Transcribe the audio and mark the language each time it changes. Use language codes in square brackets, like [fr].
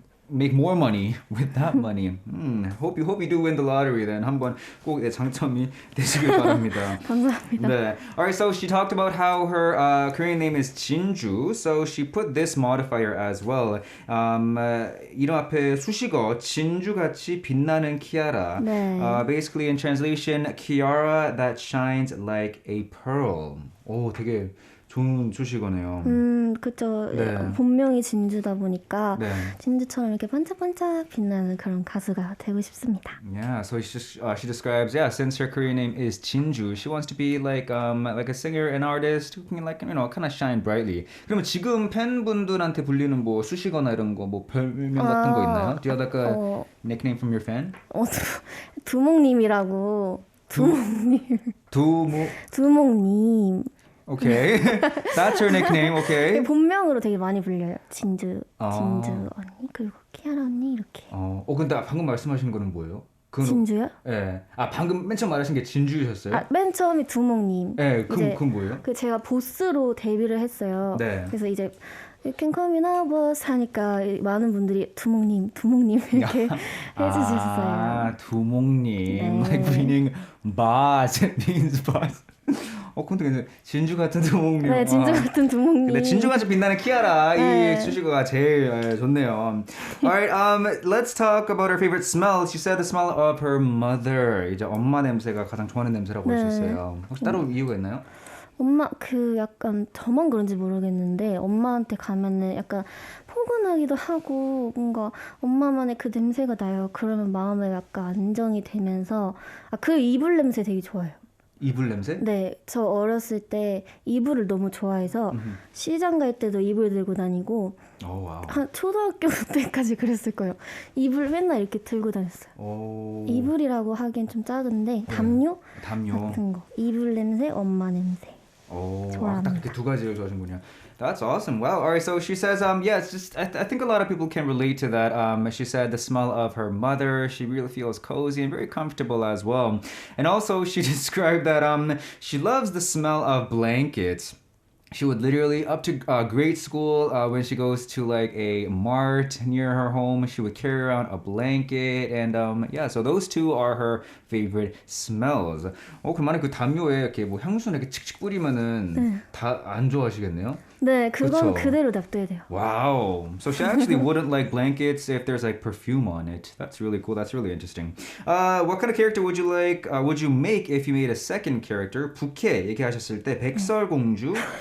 [en] make more money with that money. Hope you do win the lottery then. [ko] 한번 꼭 당첨이 되시길 바랍니다. 감사합니다. 네. [en] Alright, so she talked about how her Korean name is Jin-ju, so she put this modifier as well. [ko] 이름 앞에 수식어 진주같이 빛나는 키아라. 네. [en] Basically in translation, KIARA that shines like a pearl. [ko] 오, 되게 좋은 수식어네요. 그쵸. 네. 본명이 진주다 보니까 네. 진주처럼 이렇게 반짝반짝 빛나는 그런 가수가 되고 싶습니다. [en] Yeah, so she describes, yeah, since her Korean name is Jin-ju, she wants to be like a singer, an artist who can like kind of shine brightly. [ko] 그러면 지금 팬분들한테 불리는 뭐 수식어나 이런 거 뭐 별명 같은 거 있나요? [en] Do you have like a nickname from your fan? [ko] 두목님이라고. 두목님. 두목님. [en] Okay, that's her nickname. Okay. [ko] 본명으로 되게 많이 불려요. 진주 아. 언니 그리고 키아라 언니 이렇게. 근데 방금 말씀하신 거는 뭐예요? 진주요? 예. 방금 맨 처음 말하신 게 진주셨어요? 맨 처음이 두목님. 예, 그건 뭐예요? 제가 보스로 데뷔를 했어요. 네. 그래서 이제 [en] You can call me now boss [ko] 하니까 많은 분들이 두목님 이렇게 해주셨어요. 두목님. 네. [en] Like meaning boss. It means boss. [ko] 근데 진주 같은 두목님. 네, 진주 같은 두목님. 근데 진주같이 빛나는 키아라 네. 이 수식어가 제일 좋네요. [en] Alright, let's talk about her favorite smell. She said the smell of her mother. [ko] 이제 엄마 냄새가 가장 좋아하는 냄새라고 네. 하셨어요. 혹시 따로 이유가 있나요? 엄마 약간 저만 그런지 모르겠는데 엄마한테 가면은 약간 포근하기도 하고 뭔가 엄마만의 그 냄새가 나요. 그러면 마음에 약간 안정이 되면서 그 이불 냄새 되게 좋아요. 이불 냄새? 네, 저 어렸을 때 이불을 너무 좋아해서 시장 갈 때도 이불 들고 다니고 와우. 한 초등학교 때까지 그랬을 거예요. 이불 맨날 이렇게 들고 다녔어요. 이불이라고 하기엔 좀 작은데 담요 같은 거. 이불 냄새, 엄마 냄새. 좋아합니다. 딱 이렇게 두 가지를 좋아하시는군요. [en] That's awesome. Wow. All right. So she says, yeah, it's just, I think a lot of people can relate to that. She said the smell of her mother, she really feels cozy and very comfortable as well. And also she described that, she loves the smell of blankets. She would literally, up to grade school, when she goes to like a mart near her home, she would carry around a blanket. And yeah, so those two are her favorite smells. [ko] 그만에 그 담요에 이렇게 뭐 향수나 이렇게 칙칙 뿌리면은 다 안 좋아하시겠네요? 네, 그건 그쵸? 그대로 놔둬야 돼요. [en] Wow. So she actually wouldn't like blankets if there's like perfume on it. That's really cool. That's really interesting. What kind of character would you like? Would you make if you made a second character? [ko] 부캐 얘기하셨을 때 백설공주.